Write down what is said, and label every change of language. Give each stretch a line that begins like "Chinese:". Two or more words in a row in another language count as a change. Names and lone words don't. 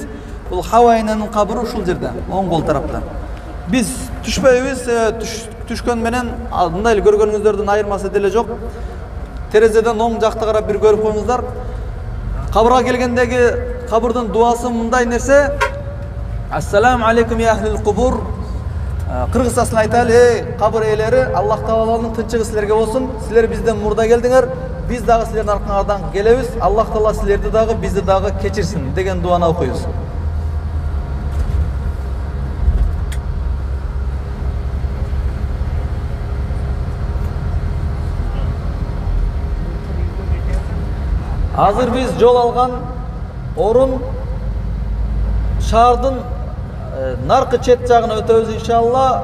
Kyrgyz: Бул Хава эненин кабыры ушул жерде, оң кол тарапта. Биз түшпөйбүз, түшкөн менен мындай эле көргөнүңүздөрдүн айырмасы деле жок. Терезеден оң жакта карап бир көрүп коюңуздар. Кабырга келгендеги кабырдын дуасы мындай нерсе:
Arabic: السلام عليكم يا أهل القبور.
Kyrgyz: Кыргызчасына айталы, кабыр ээлери, Аллах Тааланын тынчыгы силерге болсун. Силер бизден мурда келдиңер, биз дагы силердин артыңардан келебиз. Аллах Таала силерди дагы, бизди дагы кечирсин деген дуаны окуйбуз. Азыр биз жол алган орун шаардын наркы чет жагына өтөбүз иншалла.